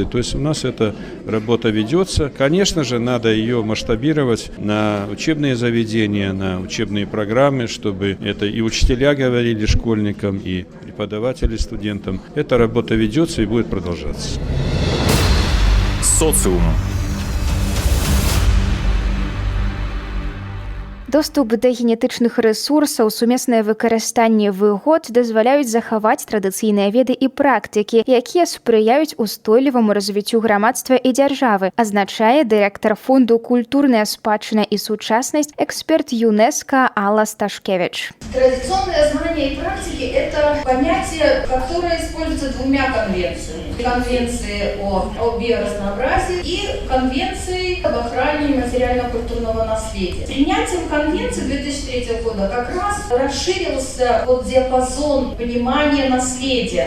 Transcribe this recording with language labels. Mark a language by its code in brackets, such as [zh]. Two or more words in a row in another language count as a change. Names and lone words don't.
[ru] То есть у нас эта работа ведется. Конечно же, надо ее масштабировать на учебные заведения, на учебные программы, чтобы это и учителя говорили школьникам, и преподаватели студентам. Эта работа ведется и будет продолжаться. Социум. [be] Доступ да генетычных рэсурсаў, сумеснае выкарыстанне выгод дазваляюць захаваць традыцыйныя веды і практыкі, якія спрыяюць устойліваму развіццю грамадства і дзяржавы, азначае дырэктар фонду «Культурная спадчына и сучаснасць», эксперт ЮНЕСКО Алла Сташкевич. [ru] Традиционные знания и практики – это понятие, которое используется 2 конвенциями. Конвенции о биоразнообразии и конвенции об охране материально-культурного наследия. Принятием конвенции 2003 года как раз расширился диапазон понимания наследия.